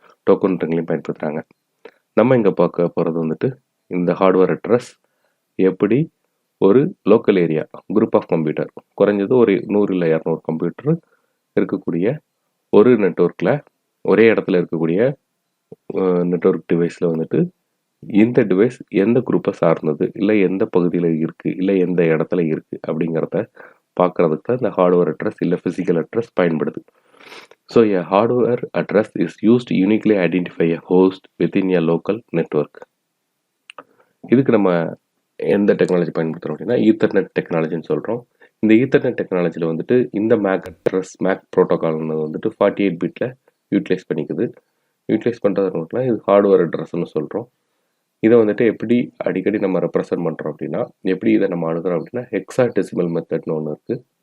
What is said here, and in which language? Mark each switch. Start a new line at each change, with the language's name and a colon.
Tamil: Token ரிங்லையும் பயன்படுத்துகிறாங்க. நம்ம இங்கே பார்க்க போகிறது வந்துட்டு இந்த ஹார்ட்வேர் அட்ரஸ் எப்படி ஒரு local area group of computer, குறைஞ்சது ஒரு 100 இல்லை 200 கம்ப்யூட்டர் இருக்கக்கூடிய ஒரு நெட்வொர்க்கில், ஒரே இடத்துல இருக்கக்கூடிய நெட்வொர்க் டிவைஸில் வந்துட்டு இந்த டிவைஸ் எந்த குரூப்பை சார்ந்தது, இல்லை எந்த பகுதியில் இருக்குது, இல்லை எந்த இடத்துல இருக்குது அப்படிங்கிறத பார்க்குறதுக்கு தான் இந்த ஹார்ட்வேர் அட்ரஸ் இல்லை ஃபிசிக்கல் அட்ரஸ் பயன்படுது.
English: So a hardware address is used to uniquely identify a host within a local network.
Tamil: இதுக்கு நம்ம எந்த டெக்னாலஜி பயன்படுத்துகிறோம் அப்படின்னா ஈத்தர்நெட் டெக்னாலஜின்னு சொல்கிறோம். இந்த ஈத்தர்நெட் டெக்னாலஜியில் வந்துட்டு இந்த மேக் ப்ரோட்டோகால்னு வந்துட்டு 48 பிட்டில் யூட்டிலைஸ் பண்ணிக்குது. யூட்டிலைஸ் பண்ணுறதுனா இது ஹார்ட்வேர் அட்ரஸ்ன்னு சொல்கிறோம். இதை வந்துட்டு எப்படி அடிக்கடி நம்ம ரெப்ரசன்ட் பண்ணுறோம் அப்படின்னா, எப்படி இதை நம்ம அணுகிறோம் அப்படின்னா ஹெக்ஸாடெசிமல் மெத்தட்னு ஒன்று இருக்குது.